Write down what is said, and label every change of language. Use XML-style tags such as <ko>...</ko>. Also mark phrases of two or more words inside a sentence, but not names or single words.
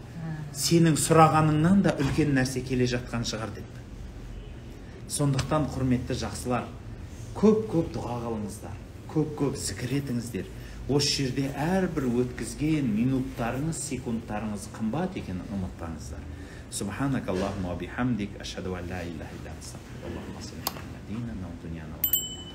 <kk>Сенің сұрағаныңнан да үлкен нәрсе келе жатқан шығар депті. Сондықтан құрметті жақсылар, көп дұға қылыңыздар, көп зікір етіңіздер. Осы жерде әрбір өткізген минуттарыңыз, секундтарыңыз қымбат екенін ұмытпаңыздар.</kk> <ar>سبحانك اللهم وبحمدك، أشهد أن لا إله إلا أنت، أستغفرك وأتوب إليك.</ar>